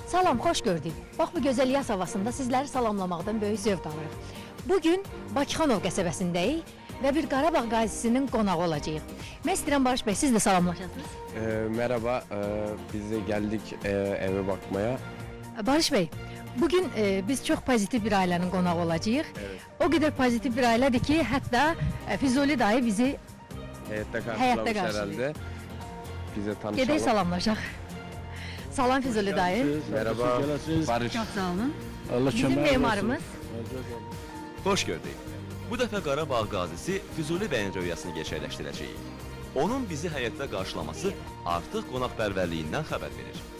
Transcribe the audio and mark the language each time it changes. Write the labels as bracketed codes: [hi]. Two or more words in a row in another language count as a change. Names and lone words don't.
[az] Salam, xoş gördük. Bax, bu gözəl yaz havasında sizləri salamlamaqdan böyük zövq alırıq. Bugün Bakıxanov qəsəbəsindəyik və bir Qarabağ qazisinin qonağı olacağıq. Mən istəyirəm Barış bəy, siz də salamlaşasınız. [tr] Merhaba, biz de geldik eve bakmaya. [az] Barış bəy, bugün biz çox pozitiv bir ailənin qonağı olacağıq. [tr] Evet. [az] O qədər pozitiv bir ailədir ki, hətta Füzuli dayı bizi [tr] Heyette Heyette karşılamış karşılıyor. herhalde. Bize tanışalım. [az] gedək salamlaşaq. Salam Füzuli dayı. [tr] Merhaba, Barış. [az] Çox sağ olun. Allah Bizim memarımız. Xoş gördük. Bu dəfə Qarabağ qazisi Füzuli bəyin rüyasını gerçəkləşdirəcəyik. Onun bizi həyətdə qarşılaması artıq qonaqpərvərliyindən xəbər verir.